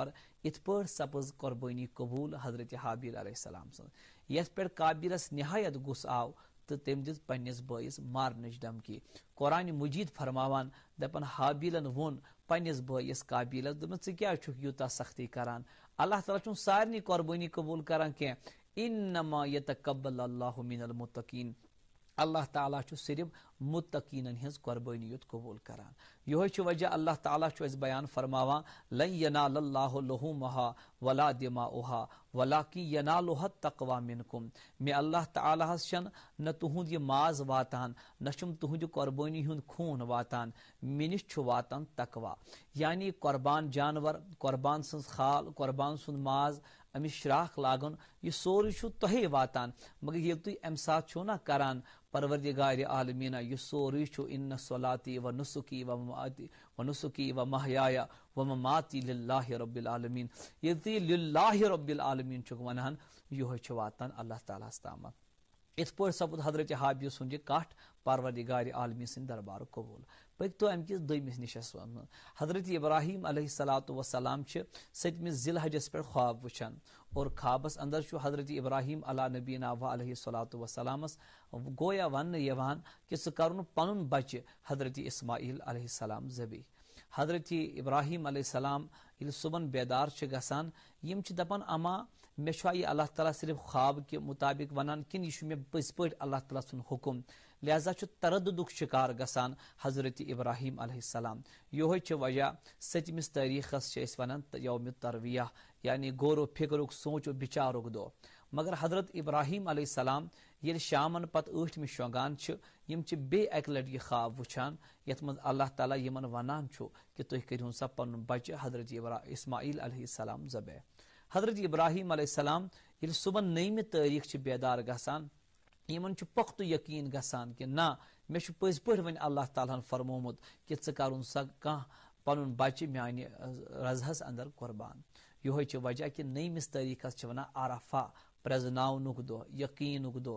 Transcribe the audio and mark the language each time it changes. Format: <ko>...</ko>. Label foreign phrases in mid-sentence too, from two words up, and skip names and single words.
<ks>یِتھ پٲٹھۍ سپٕز قۄربٲنی قبوٗل حضرت حابیل</ks> <ar>علیہ السلام</ar> <ks>سٕنٛز. یتھ پٮ۪ٹھ قابیلس نہایت غُصہٕ آو تہٕ تٔمۍ دِژ پننِس بٲیِس مارنٕچ دھمکی. قرآنِ مجیٖد فرماوان دپان حابیلن ووٚن پننِس بٲیِس قابیلس دوٚپُن ژٕ کیٛازِ چھُکھ یوٗتاہ سختی کران؟ اللہ تعالیٰ چھُنہٕ سارنٕے قۄربٲنی قبوٗل کران کینٛہہ.</ks> <ar>اِنما یتقبل اللہ من المتقین،</ar> <ks>اللہ تعالیٰ چھُ صرف متقیٖنن ہٕنٛز قۄربٲنی یوت قبوٗل کران. یِہوے چھُ وجہ اللہ تعالیٰ چھُ اَسہِ بیان فرماوان</ks> <ar>لن ینال اللہ لحوٗمہا ولا دماؤہا ولکن ینالُہا التقویٰ منکم.</ar> <ks>مےٚ اللہ تعالیٰ ہس چھنہٕ نہ تُہُنٛد یہِ ماز واتان نہ چھُم تُہنٛدِ قۄربٲنی ہُنٛد خوٗن واتان، مےٚ نِش چھُ واتان تقوا. یعنی قۄربان جانور، قۄربان سٕنٛز خال، قۄربان سُنٛد ماز، أمِس شراکھ لاگُن، یہِ سورُے چھُ تۄہے واتان. مگر ییٚلہِ تُہۍ امہِ ساتہٕ چھِو نا کران پروردگارِ عالمیٖنہ یہِ سورُے چھُ</ks> <ar>اِنَّ صلاتِی و نُسُکی و مماتی و نُسُکی و محیایا و مماتی للہ رب العالمین.</ar> <ks>ییٚلہِ تُہۍ</ks> <ar>للہ رب العالمین</ar> <ks>چھُکھ ونان یِہوے چھُ واتان اللہ تعالیٰ ہس تامتھ. یِتھ پٲٹھۍ سپُد حضرت حابیل سُنٛد یہِ کٹھ پروردگارِ عالمی سٕنٛدِ دربارُک قبوٗل. پٔکتو امہِ کِس دوٚیمِس نِشس منٛز. حضرت ابراہیم</ks> <ar>علیہ الصلوۃ والسلام</ar> <ks>چھِ 7مہِ ذی الحجس پٮ۪ٹھ خواب وٕچھان اور خوابس انٛدر چھُ حضرت ابراہیم</ks> <ar>علیٰ نبینا و علیہ الصلوۃ والسلامس</ar> <ks>گویا وننہٕ یِوان کہِ ژٕ کرُن پنُن بچہِ حضرت اسماعیل</ks> <ar>علیہ السلام</ar> <ks>ذبح. حضرت ابراہیم</ks> <ar>علیہ السلام</ar> <ks>ییٚلہِ صبحن بیدار چھِ گژھان یِم چھِ دپان اما مےٚ چھُ یہِ اللہ تعالیٰ صرف خواب کہِ مُطابق ونان کِنہٕ یہِ چھُ مےٚ پٔزۍ پٲٹھۍ اللہ تعالیٰ سُنٛد حُکُم. لہذا چھُ تردُدُک شِکار گژھان حضرت ابراہیم</ks> <ar>علیہ السلام.</ar> <ks>یِہوے چھِ وجہ 7مِس تٲریٖخس چھِ أسۍ ونان یومِ ترویہ، یعنی غور و فِکرُک سونٛچ و بِچارُک دۄہ. مگر حضرت ابراہیم</ks> <ar>علیہ السلام</ar> <ks>ییٚلہِ شامن پتہٕ 8مہِ شۄنٛگان چھِ یِم چھِ بیٚیہِ اکہِ لٹہِ یہِ خواب وٕچھان یتھ منٛز اللہ تعالیٰ یِمن ونان چھُ کہِ تُہۍ کٔرۍہُن سا پنُن بچہِ حضرت اسماعیل</ks> <ar>علیہ السلام</ar> <ks>ذبح. حضرت ابراہیم</ks> <ar>علیہ السلام</ar> <ks>ییٚلہِ صبحن 9مہِ تٲریٖخ چھِ بیدار گژھان یِمن چھُ پختہٕ یقیٖن گژھان کہِ نہ مےٚ چھُ پٔزۍ پٲٹھۍ وۄنۍ اللہ تعالیٰ ہن فرمومُت کہِ ژٕ کرُن سا کانٛہہ پنُن بچہِ میانہِ رضہس انٛدر قۄربان. یِہوے چھِ وجہ کہِ 9مِس تٲریٖخس چھِ ونان عرفہ، پرزناونُک دۄہ، یقیٖنُک دۄہ.</ks>